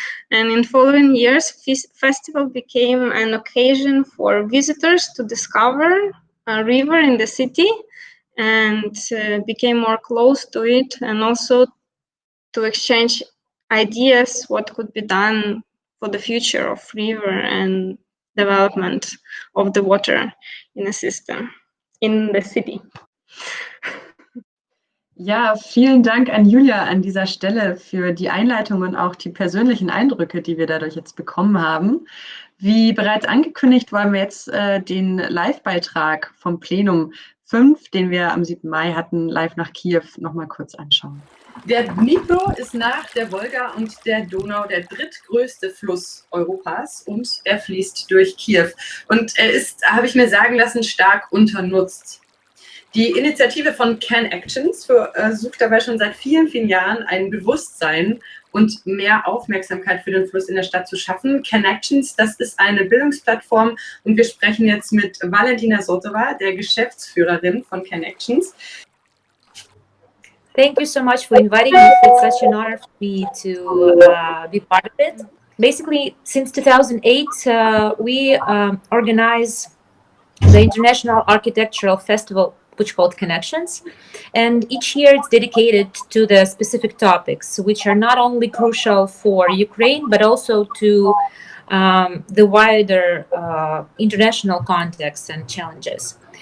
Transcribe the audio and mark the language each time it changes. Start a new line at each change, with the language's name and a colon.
English: And in following years, festival became an occasion for visitors to discover a river in the city and became more close to it, and also to exchange ideas what could be done for the future of river and development of the water in the system, in the city.
German: Ja, vielen Dank an Julia an dieser Stelle für die Einleitung und auch die persönlichen Eindrücke, die wir dadurch jetzt bekommen haben. Wie bereits angekündigt, wollen wir jetzt den Live-Beitrag vom Plenum 5, den wir am 7. Mai hatten, live nach Kiew, nochmal kurz anschauen. Der Dnipro ist nach der Wolga und der Donau der drittgrößte Fluss Europas und er fließt durch Kiew. Und er ist, habe ich mir sagen lassen, stark unternutzt. Die Initiative von Connections versucht dabei schon seit vielen, vielen Jahren ein Bewusstsein und mehr Aufmerksamkeit für den Fluss in der Stadt zu schaffen. Connections, das ist eine Bildungsplattform und wir sprechen jetzt mit Valentina Sotova, der Geschäftsführerin von Connections.
English: Thank you so much for inviting me. It's such an honor for me to be part of it. Basically, since 2008, we organize the International Architectural Festival, which called Connections. And each year it's dedicated to the specific topics, which are not only crucial for Ukraine, but also to the wider international context and challenges.